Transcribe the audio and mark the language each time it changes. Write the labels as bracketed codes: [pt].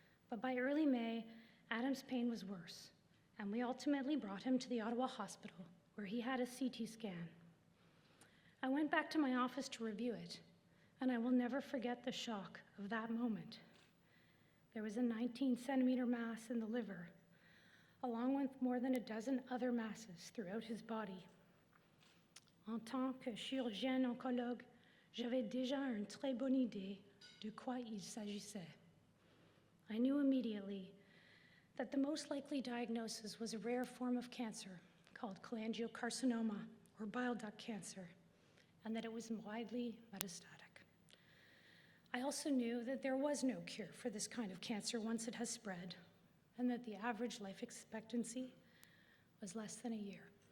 [en] But by early May, Adam's pain was worse, and we ultimately brought him to the Ottawa Hospital, where he had a CT scan. I went back to my office to review it, and I will never forget the shock of that moment. There was a 19-centimeter mass in the liver, along with more than a dozen other masses throughout his body. [fr] En tant que chirurgienne oncologue, j'avais déjà une très bonne idée de quoi il s'agissait. [en] I knew immediately that the most likely diagnosis was a rare form of cancer called cholangiocarcinoma, or bile duct cancer, and that it was widely metastatic. I also knew that there was no cure for this kind of cancer once it has spread, and that the average life expectancy was less than a year.